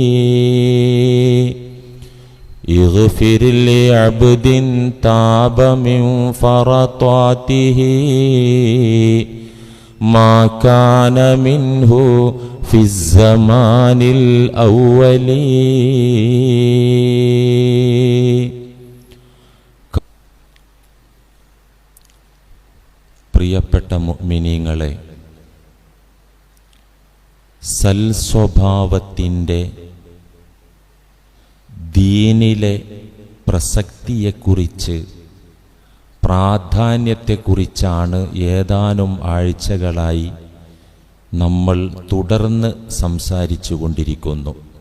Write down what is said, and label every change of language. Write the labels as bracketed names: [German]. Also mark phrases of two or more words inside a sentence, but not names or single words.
[Arabic] اغفر لعبد تاب من فرطاته ما كان منه في الزمان الأول. [Malayalam] പ്രിയപ്പെട്ട മുഅ്മിനീങ്ങളെ, സൽസ്വഭാവത്തിൻ്റെ ദീനിലെ പ്രസക്തിയെക്കുറിച്ച്, പ്രാധാന്യത്തെക്കുറിച്ചാണ് ഏതാനും ആഴ്ചകളായി നമ്മൾ തുടർന്ന് സംസാരിച്ചു കൊണ്ടിരിക്കുന്നു.